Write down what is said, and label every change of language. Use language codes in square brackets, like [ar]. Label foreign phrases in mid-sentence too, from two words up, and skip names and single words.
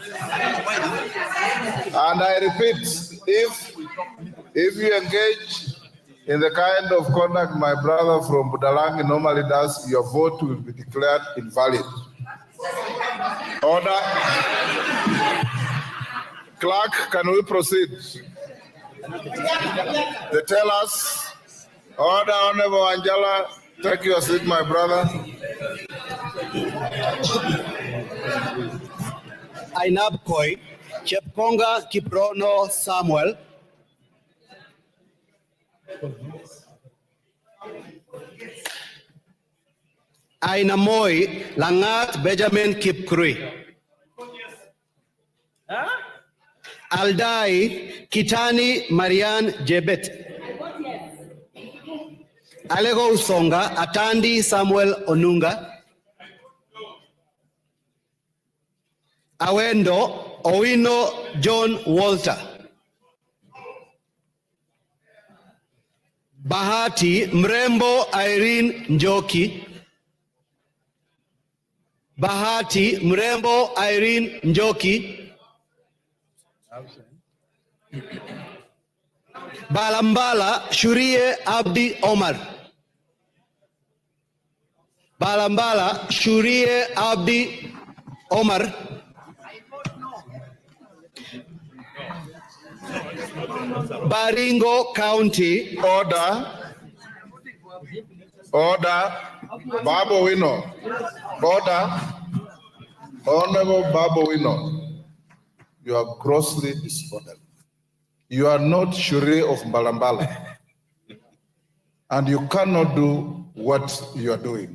[en] And I repeat, if you engage in the kind of conduct my brother from Budalangi normally does, your vote will be declared invalid. Order. Clerk, can we proceed? They tell us, order, Honorable Angela, take your seat, my brother. Ainab Koi, Chepkonga Kiprono Samuel. Ainamoy Langat Benjamin Kipkrui. Aldai Kitani Marian Jebet. Alego Usonga Atandi Samuel Onunga. Awendo Owino John Walter. Bahati Mrembo Irene Njoki. Bahati Mrembo Irene Njoki. Balambala Shurie Abdi Omar. Balambala Shurie Abdi Omar. Baringo County. Order. Order. Babo Wino. Order. Honorable Babo Wino. You are grossly disorderly. You are not Shure of Balambala. And you cannot do what you are doing.